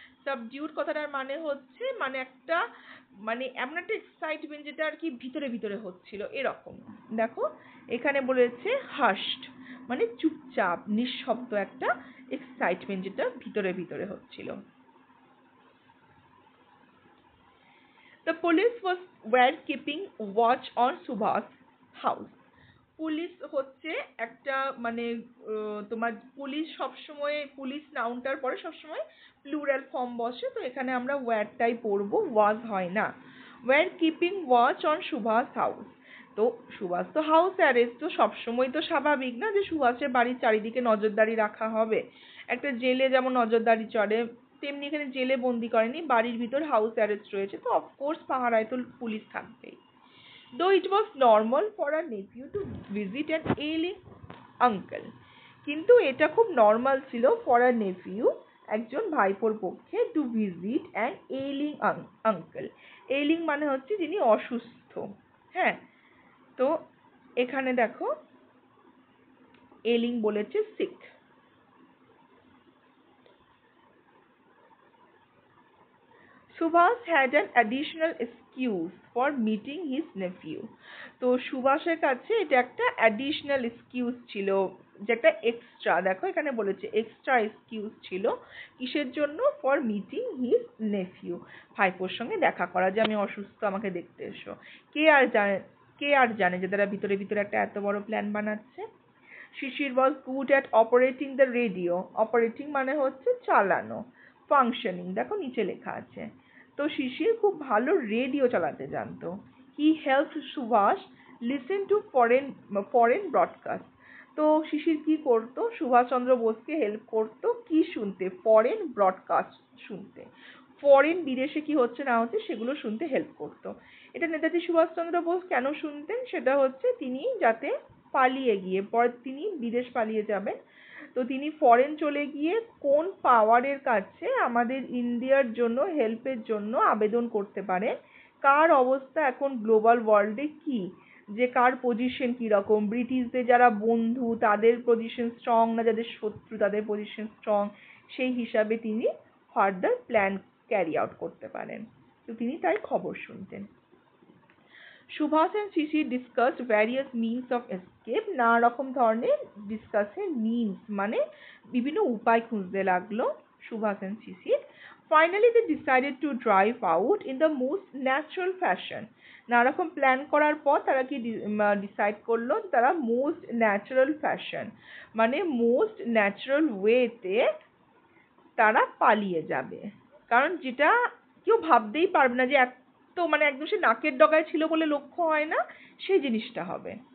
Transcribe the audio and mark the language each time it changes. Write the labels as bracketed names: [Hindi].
[Bangla] Subdued কথাটার মানে হচ্ছে মানে একটা, মানে এমন একটা এক্সাইটমেন্ট যেটা আর কি ভিতরে ভিতরে হচ্ছিল এরকম। দেখো এখানে বলেছে হাশড, মানে চুপচাপ নিঃশব্দ একটা এক্সাইটমেন্ট যেটা ভিতরে ভিতরে হচ্ছিল। [English] The police were keeping watch on Subha's house. [Bangla] Police হচ্ছে একটা মানে তোমার পুলিশ সবসময়, পুলিশ নাউনটার পরে সবসময় প্লুরাল ফর্ম বসে, তো এখানে আমরা ওয়্যারটাই পড়বো, ওয়াজ হয় না। [English] Were keeping watch on Subhash house. [Bangla] তো সুভাষ তো হাউস অ্যারেস্ট, তো সবসময় তো স্বাভাবিক না যে সুভাষের বাড়ির চারিদিকে নজরদারি রাখা হবে। একটা জেলে যেমন নজরদারি চলে, তেমনি এখানে জেলে বন্দি করেনি, বাড়ির ভিতর হাউস অ্যারেস্ট রয়েছে, তো অফকোর্স পাহারায় তো পুলিশ থাকবেই। [English] Though it was normal for a nephew to visit an ailing uncle, [Bangla] কিন্তু এটা খুব নর্মাল ছিল [English] for a nephew, [Bangla] একজন ভাইপোর পক্ষে, [English] to visit an ailing uncle. [Bangla] ailing মানে হচ্ছে যিনি অসুস্থ, হ্যাঁ। তো এখানে দেখো ailing বলেছে sick. [English] Subhas had an additional excuse for meeting his nephew. [Bangla] তো সুভাষের কাছে এটা একটা additional excuse ছিল যেটা এক্সট্রা, দেখো এখানে বলেছে এক্সট্রা এক্সকিউজ ছিল কিসের জন্য? [English] for meeting his nephew, [Bangla] ভাইপোর সঙ্গে দেখা করা, যে আমি অসুস্থ আমাকে দেখতে এসো। কে আর জানে যে তারা ভিতরে ভিতরে একটা এত বড় প্ল্যান বানাচ্ছে। [English] Sisir was good at operating the radio. [Bangla] Operating মানে হচ্ছে চালানো, ফাংশনিং দেখো নিচে লেখা আছে। তো শিশির খুব ভালো রেডিও চালাতে জানতো। [English] He helped Subhash listen to foreign broadcast. [Bangla] তো শিশির কি করতো? সুভাষচন্দ্র বোসকে হেল্প করতো কি শুনতে? ফরেন ব্রডকাস্ট শুনতে। ফরেন বিদেশে কি হচ্ছে না হচ্ছে সেগুলো শুনতে হেল্প করতো। এটা নেতাজি সুভাষচন্দ্র বোস কেন শুনতেন? সেটা হচ্ছে তিনি যাতে পালিয়ে গিয়ে তিনি বিদেশ পালিয়ে যাবেন, তো তিনি ফরেন চলে গিয়ে কোন পাওয়ারের কাছে আমাদের ইন্ডিয়ার জন্য হেল্পের জন্য আবেদন করতে পারে, কার অবস্থা এখন গ্লোবাল ওয়ার্ল্ডে কি, যে কার পজিশন কীরকম, ব্রিটিশদের যারা বন্ধু তাদের পজিশন স্ট্রং না যাদের শত্রু তাদের পজিশন স্ট্রং, সেই হিসাবে তিনি ফার্দার প্ল্যান ক্যারি আউট করতে পারেন। তো তিনি তাই খবর শুনতেন। [English] Subhash and Sisir discussed various means of escape. [Bangla] নানা রকম ধরনের ডিসকাসে means মানে বিভিন্ন উপায় খুঁজতে লাগলো Subhash and Shishir. [English] Finally they decided to drive out in the most natural fashion. [Bangla] নানা রকম প্ল্যান করার পর তারা কি ডিসাইড করলো? তারা [English] most natural fashion [Bangla] মানে মোস্ট ন্যাচারাল ওয়েতে তারা পালিয়ে যাবে। কারণ যেটা কেউ ভাবতেই পারবে না যে তো মানে একদম সে নাকের ডগায় ছিল বলে লক্ষ্য হয় না, সেই জিনিসটা হবে।